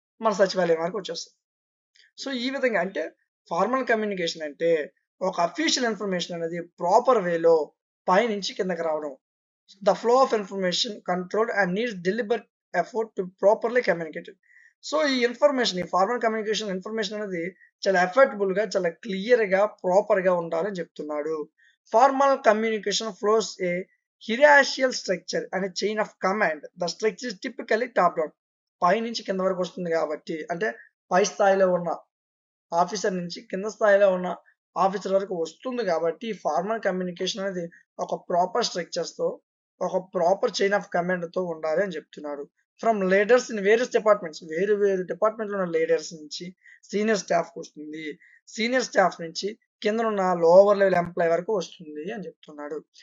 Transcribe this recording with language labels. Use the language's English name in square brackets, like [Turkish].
[Telugu] మన సచివాలయం వరకు వచ్చేస్తుంది. సో ఈ విధంగా అంటే ఫార్మల్ కమ్యూనికేషన్ అంటే ఒక అఫీషియల్ ఇన్ఫర్మేషన్ అనేది ప్రాపర్ వేలో పైనుంచి కిందకి రావడం. [English] The flow of information controlled and needs deliberate effort to properly communicated. [Telugu] So ఈ ఫార్మల్ కమ్యూనికేషన్ ఇన్ఫర్మేషన్ అనేది చాలా ఎఫర్టబుల్ గా, చాలా క్లియర్ గా, ప్రాపర్ గా ఉండాలని చెప్తున్నాడు. [English] Formal communication flows a hierarchical structure and a chain of command. The structure is typically top down. [Telugu] పై నుంచి కింద వరకు వస్తుంది కాబట్టి, అంటే పై స్థాయిలో ఉన్న ఆఫీసర్ నుంచి కింద స్థాయిలో ఉన్న ఆఫీసర్ వరకు వస్తుంది కాబట్టి ఫార్మల్ కమ్యూనికేషన్ అనేది ఒక ప్రాపర్ స్ట్రక్చర్స్ తో, ఒక ప్రాపర్ చైన్ ఆఫ్ కమాండ్ తో ఉండాలి అని చెప్తున్నాడు. [English] from leaders in various departments, [Telugu] వేరు వేరు డిపార్ట్మెంట్ లో ఉన్న లీడర్స్ నుంచి సీనియర్ స్టాఫ్ వస్తుంది, సీనియర్ స్టాఫ్ నుంచి కింద ఉన్న లోవర్ లెవెల్ ఎంప్లాయ్ వరకు వస్తుంది అని చెప్తున్నాడు.